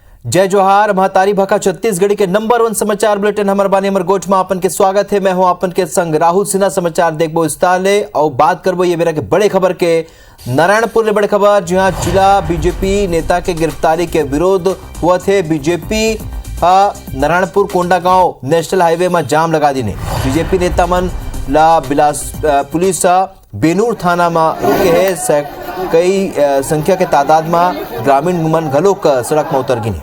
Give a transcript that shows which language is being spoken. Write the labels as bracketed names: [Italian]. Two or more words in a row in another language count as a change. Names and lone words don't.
[Chhattisgarhi] जय जोहार महतारी भाखा छत्तीसगढ़ी के नंबर 1 समाचार बुलेटिन हमर बानी हमर गोठ में अपन के स्वागत है। मैं हूं अपन के संग राहुल सिन्हा। समाचार देखबो विस्तार ले और बात करबो ये मेरा के बड़े खबर के नारायणपुर ले बड़े खबर, जहां जिला बीजेपी नेता के गिरफ्तारी के विरोध हुआ थे। बीजेपी नारायणपुर कोंडागांव नेशनल हाईवे में जाम लगा दी ने। बीजेपी नेता मन ला पुलिस बेनूर थाना में रुके है। कई संख्या के तादाद में ग्रामीण मन घलोक सड़क में उतर गिने।